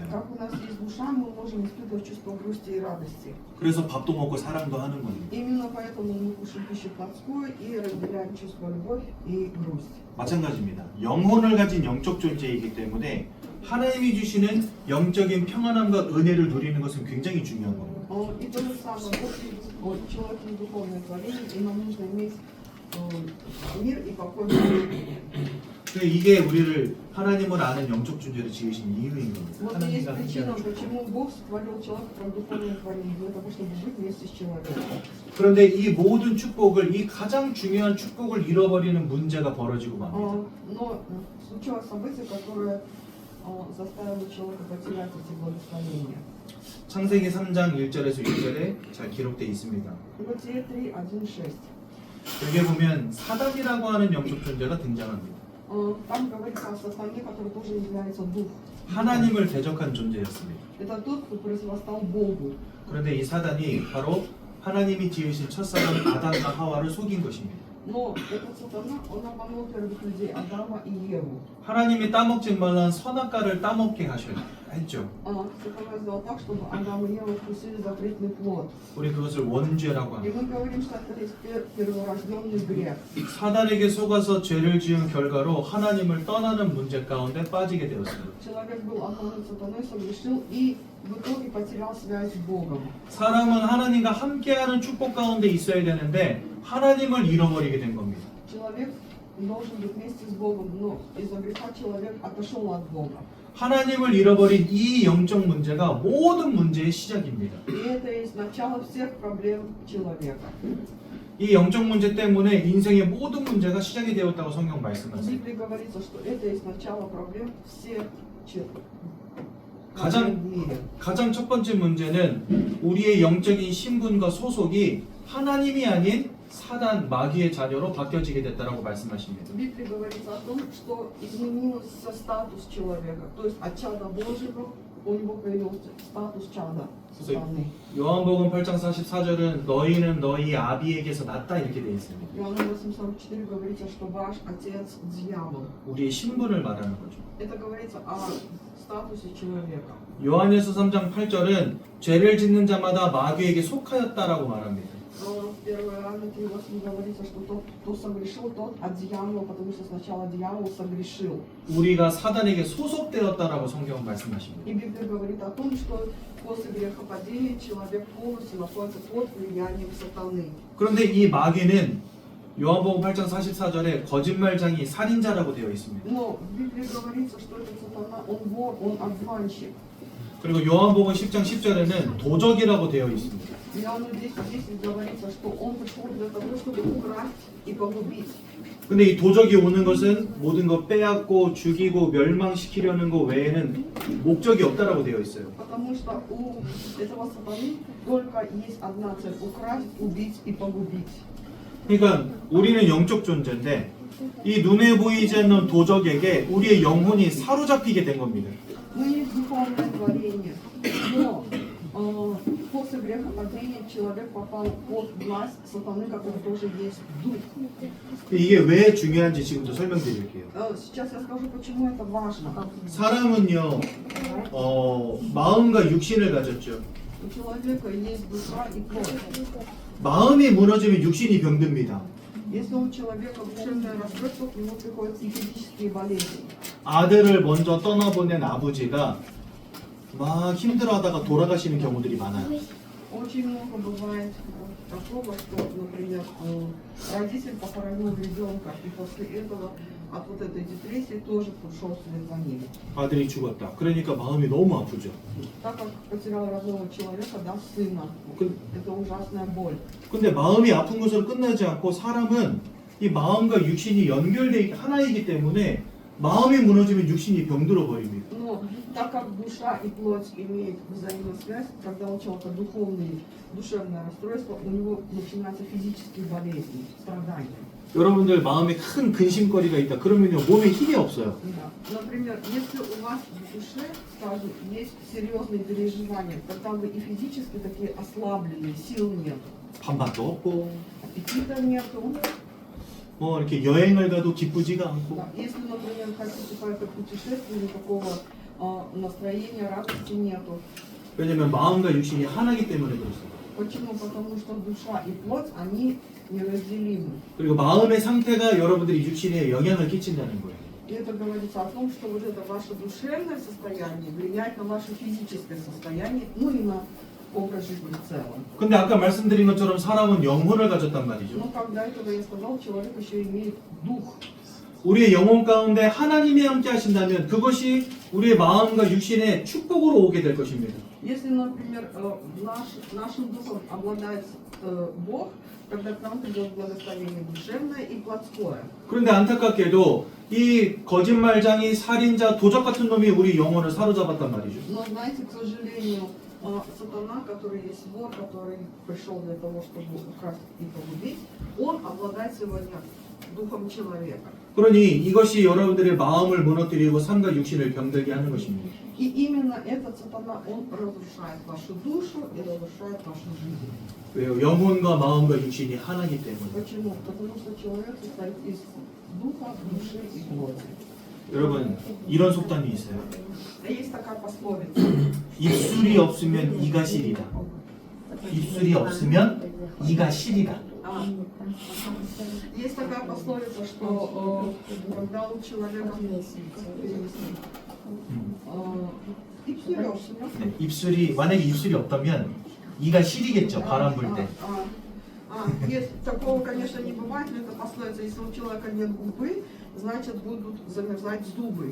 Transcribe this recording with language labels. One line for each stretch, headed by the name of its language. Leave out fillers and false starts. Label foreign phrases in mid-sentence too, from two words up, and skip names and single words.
Russian: Как у нас есть душа, мы можем испытывать чувство грусти и радости.
Korean: 그래서 밥도 먹고 사랑도 하는 겁니다.
Russian: Именно поэтому мы кушаем пищу плотскую и разделяем чувство любовь и грусть.
Korean: 마찬가지입니다. 영혼을 가진 영적 존재이기 때문에 하나님이 주시는 영적인 평안함과 은혜를 누리는 것은 굉장히 중요한 겁니다.
Russian: И то же самое, человек не духовное творение, и нам нужно иметь мир и покой в мире.
Korean: 이게 우리를 하나님을 아는 영적 존재로 지으신 이유인 겁니다.
Russian: Вот и есть
Korean: 하나님과
Russian: причина,
Korean: 함께하는.
Russian: почему Бог створил человека как духовное творение, для того, чтобы быть вместе с человеком.
Korean: 그런데 이 모든 축복을, 이 가장 중요한 축복을 잃어버리는 문제가 벌어지고 맙니다.
Russian: Но случилось событие, которое заставило человека потерять эти благословения.
Korean: 창세기 3장 1절에서 6절에 잘 기록되어 있습니다.
Russian: Бытие 3, 1, 6.
Korean: 여기에 보면 사단이라고 하는 영적 존재가 등장합니다.
Russian: Там говорится о сатане, который тоже является дух.
Korean: 하나님을 대적한 존재였습니다.
Russian: Это тот, кто противостал Богу.
Korean: 그런데 이 사단이 바로 하나님이 지으신 첫사람 아담과 하와를 속인 것입니다.
Russian: Но этот сатана, он обманул первых людей, Адама и Еву.
Korean: 하나님이 따먹지 말란 선악과를 따먹게 했죠.
Russian: Сатана сделал так, чтобы Адам и Ева вкусили запретный плод.
Korean: 우리 그것을 원죄라고
Russian: И
Korean: 합니다.
Russian: мы говорим, что это есть перворожденный грех.
Korean: 사단에게 속아서 죄를 지은 결과로 하나님을 떠나는 문제 가운데 빠지게 되었습니다.
Russian: Человек был обманут сатаной, согрешил и в итоге потерял связь с Богом.
Korean: 사람은 하나님과 함께하는 축복 가운데 있어야 되는데 하나님을 잃어버리게 된 겁니다.
Russian: Человек должен быть вместе с Богом, но из-за греха человек отошел от Бога.
Korean: 하나님을 잃어버린 이 영적 문제가 모든 문제의 시작입니다.
Russian: И это есть начало всех проблем человека.
Korean: 이 영적 문제 때문에 인생의 모든 문제가 시작이 되었다고 성경
Russian: В
Korean: 말씀하세요.
Russian: Библии говорится, что это есть начало проблем всех
Korean: 가장
Russian: в мире.
Korean: 가장 첫 번째 문제는 우리의 영적인 신분과 소속이 하나님이 아닌 사단 마귀의 자녀로 바뀌어지게 됐다라고 말씀하십니다.
Russian: В Библии говорится о том, что изменился статус человека. То есть от чада Божьего у него появился статус чада сатаны.
Korean: 요한복음 8장 44절은 너희는 너희 아비에게서 났다 이렇게 되어 있습니다.
Russian: Иоанна 8:44 говорится, что ваш отец дьявол.
Korean: 우리의 신분을 말하는 거죠.
Russian: Это говорится о статусе человека.
Korean: 요한일서 3장 8절은 죄를 짓는 자마다 마귀에게 속하였다라고 말합니다.
Russian: Но в 1 Иоанна 3:8 говорится, что тот, кто согрешил, тот от дьявола, потому что сначала дьявол согрешил.
Korean: 우리가 사단에게 소속되었다라고 성경은 말씀하십니다.
Russian: И Библия говорит о том, что после грехопадения человек полностью находится под влиянием сатаны.
Korean: 그런데 이 마귀는 요한복음 8장 44절에 거짓말장이 살인자라고 되어 있습니다.
Russian: Но в Библии говорится, что этот сатана, он вор, он обманщик.
Korean: 그리고 요한복음 10장 10절에는 도적이라고 되어 있습니다.
Russian: В Иоанна 10:10 говорится, что он пришел для того, чтобы украсть и погубить.
Korean: 근데 이 도적이 오는 것은 모든 것 빼앗고 죽이고 멸망시키려는 것 외에는 목적이 없다라고 되어 있어요.
Russian: Потому что у этого сатаны только есть одна цель – украсть, убить и погубить.
Korean: 그러니까 우리는 영적 존재인데 이 눈에 보이지 않는 도적에게 우리의 영혼이 사로잡히게 된 겁니다.
Russian: Мы есть духовное творение, но после грехопадения человек попал под власть сатаны, который тоже есть дух.
Korean: 이게 왜 중요한지 지금부터 설명드릴게요.
Russian: Сейчас я скажу, почему это важно.
Korean: 사람은요, 마음과 육신을 가졌죠.
Russian: У человека есть душа и плоть.
Korean: 마음이 무너지면 육신이 병듭니다.
Russian: Если у человека душевное расстройство, к нему приходят и физические болезни.
Korean: 아들을 먼저 떠나보낸 아버지가 막 힘들어하다가 돌아가시는 경우들이 많아요.
Russian: Очень много бывает такого, что, например, родитель похоронил ребенка, и после этого от вот этой депрессии тоже пришел вслед за ним.
Korean: 아들이 죽었다. 그러니까 마음이 너무 아프죠.
Russian: Так как потерял родного человека, да, сына, это ужасная боль.
Korean: 근데 마음이 아픈 것으로 끝나지 않고 사람은 이 마음과 육신이 연결돼 하나이기 때문에 마음이 무너지면 육신이 병들어 버립니다.
Russian: Но так как душа и плоть имеют взаимосвязь, когда у человека душевное расстройство, у него начинаются физические болезни, страдания.
Korean: 여러분들 마음에 큰 근심거리가 있다. 그러면요 몸에 힘이 없어요.
Russian: Да. Например, если у вас в душе, скажем, есть серьезные переживания, тогда вы и физически такие ослабленные, сил нет,
Korean: 밥맛도 없고
Russian: аппетита нету,
Korean: 뭐 이렇게 여행을 가도 기쁘지가 않고
Russian: Да, если, например, хотите поехать в путешествие, никакого настроения, радости нету.
Korean: 왜냐면 마음과 육신이 하나이기 때문에 그렇습니다.
Russian: Почему? Потому что душа и плоть, они неразделимы.
Korean: 그리고 마음의 상태가 여러분들이 육신에 영향을 끼친다는 거예요.
Russian: И это говорится о том, что вот это ваше душевное состояние влияет на ваше физическое состояние, ну и на образ жизни в целом.
Korean: 근데 아까 말씀드린 것처럼 사람은 영혼을 가졌단 말이죠.
Russian: Но когда этого я сказал, человек еще имеет дух.
Korean: 우리의 영혼 가운데 하나님이 함께 하신다면 그것이 우리의 마음과 육신의 축복으로 오게 될 것입니다.
Russian: Если, например, нашим духом обладает Бог, тогда к нам придет благословение душевное и плотское.
Korean: 그런데 안타깝게도 이 거짓말장이 살인자 도적 같은 놈이 우리 영혼을 사로잡았단 말이죠.
Russian: Но знаете, к сожалению, сатана, который есть вор, который пришел для того, чтобы украсть и погубить, он обладает сегодня духом человека.
Korean: 그러니 이것이 여러분들의 마음을 무너뜨리고 삶과 육신을 병들게 하는 것입니다.
Russian: И именно этот сатана, он разрушает вашу душу и разрушает вашу жизнь.
Korean: 왜요? 영혼과 ма음과 육신이 하나이기 때문에.
Russian: Почему? Потому что человек состоит из духа, души и плоти.
Korean: 여러분 이런 속담이 있어요.
Russian: Есть такая пословица.
Korean: 입술이 없으면 이가 시리다. 입술이 없으면 이가 시리다.
Russian: Есть такая пословица, что когда у человека
Korean: 입술이 없으면 네, 입술이 만약에 입술이 없다면 이가 시리겠죠. 바람 불 때.
Russian: Есть, такого, конечно, не бывает, но это пословица, если у человека нет губы, значит будут замерзать зубы.